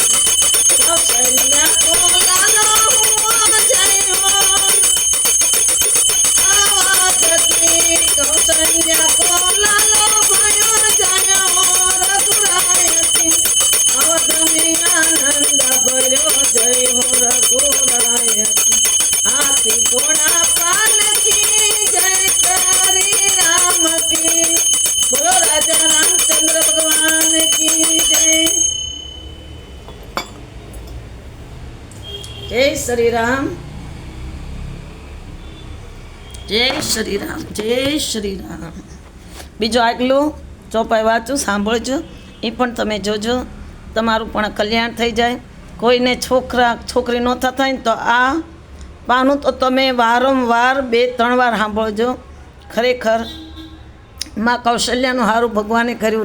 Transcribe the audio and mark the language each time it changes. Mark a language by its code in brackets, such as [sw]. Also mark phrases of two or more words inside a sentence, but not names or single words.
[hi] कौशल्या को लालो हुआ जय हो आवाज की. कौशल्या को लालो भयो जय हो रघुराय की. अवध में आनंद पर्यो जय हो रघुराय की. हाथी घोड़ा पालकी जय श्री राम की. बोलो राजा रामचंद्र भगवान की जय. जय श्री राम, जय श्री राम, जय श्री राम. [gu] બીજો આગલું ચોપાઈ વાંચું, સાંભળજો. એ પણ તમે જોજો, તમારું પણ કલ્યાણ થઈ જાય. કોઈને છોકરા છોકરી ન થતા હોય ને તો આ પાનું તો તમે વારંવાર 2-3 વાર સાંભળજો. ખરેખર માં કૌશલ્યાનું સારું ભગવાને કર્યું.